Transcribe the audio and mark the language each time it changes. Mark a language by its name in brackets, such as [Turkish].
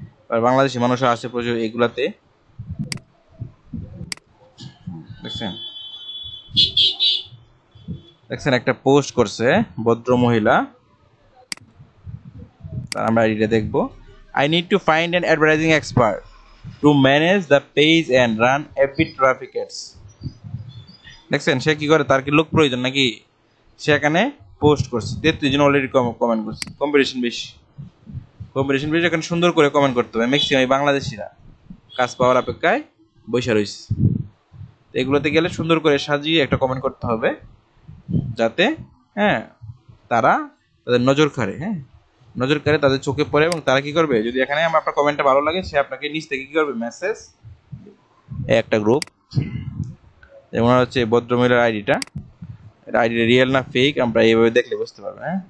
[Bangla] আর বাংলাদেশি মানুষরা আসে প্রচুর এগুলাতে, দেখছেন। দেখছেন একটা পোস্ট করছে ভদ্র মহিলা, তার আমরা আইডিটা দেখবো। [English] I need to find an advertising expert to manage the page and run epic traffic ads. [Bangla] দেখছেন সে কি করে, তার কি লোক প্রয়োজন নাকি? সে এখানে পোস্ট করছে, 33 জন অলরেডি কমেন্ট করছে। কম্পিটিশন বেশি, এখানে সুন্দর করে কমেন্ট করতে হবে। ম্যাক্সিমাম বাংলাদেশিরা কাজ পাওয়ার অপেক্ষায় বসে রয়েছে। এগুলোতে গেলে সুন্দর করে সাজিয়ে একটা কমেন্ট করতে হবে, যাতে হ্যাঁ তারা তাদের নজর কাড়ে, তাদের চোখে পড়ে, এবং তারা কি করবে, যদি এখানে আপনার কমেন্টটা ভালো লাগে, সে আপনাকে নিচ থেকে কি করবে, মেসেজ, একটা গ্রুপ, যেমন হচ্ছে ভদ্রমহিলার আইডিটা, আইডিটা রিয়েল না ফেক আমরা এইভাবে দেখলে বুঝতে পারবো।